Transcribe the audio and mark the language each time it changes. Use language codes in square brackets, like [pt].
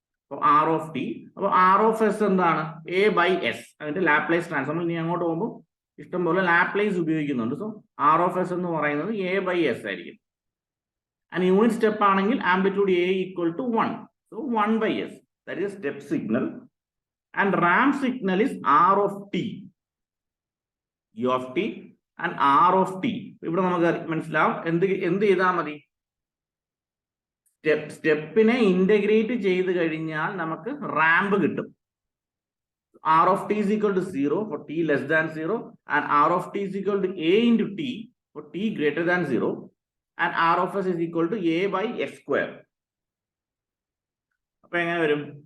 [ml] അപ്പൊ R of t, അപ്പൊ R of S എന്താണ്? A by S. അതിന്റെ ലാപ്ലേസ് ട്രാൻസ്ഫോം. ഇനി അങ്ങോട്ട് പോകുമ്പോൾ ഇഷ്ടംപോലെ ലാപ്ലേസ് ഉപയോഗിക്കുന്നുണ്ട്. സോ R of S എന്ന് പറയുന്നത് A by S ആയിരിക്കും. ആൻഡ് യൂണിറ്റ് സ്റ്റെപ്പ് ആണെങ്കിൽ amplitude A equal to 1. [en] So 1 by S. That is step signal. And ramp signal is R of t. U of t and R of t. [ml] ഇവിടെ നമുക്ക് മനസ്സിലാവും എന്ത് ചെയ്താൽ മതി? സ്റ്റെപ്പിനെ integrate ചെയ്ത് കഴിഞ്ഞാൽ നമുക്ക് റാമ്പ് കിട്ടും. [en] R of t is equal to 0 for t less than 0, and R of t is equal to A into t for t greater than 0, and R of S is equal to A by S square. [ml] അപ്പൊ എങ്ങനെ വരും?